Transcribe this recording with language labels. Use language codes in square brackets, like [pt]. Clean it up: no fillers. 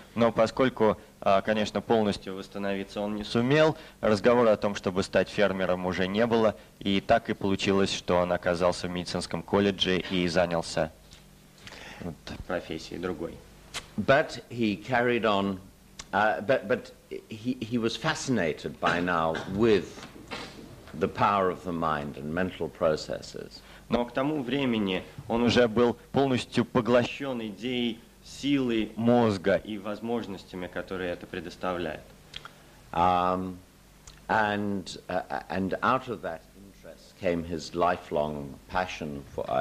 [ru] Но поскольку, конечно, полностью восстановиться он не сумел, разговора о том, чтобы стать фермером, уже не было, и так и получилось, что он оказался в медицинском колледже и занялся профессией другой. [en] But he carried on, but he was fascinated by now with the power of the mind and mental processes. [ru] Но к тому времени он уже был полностью поглощен идеей силы мозга и возможностями, которые это предоставляет. [en] And out of that interest came his lifelong passion for.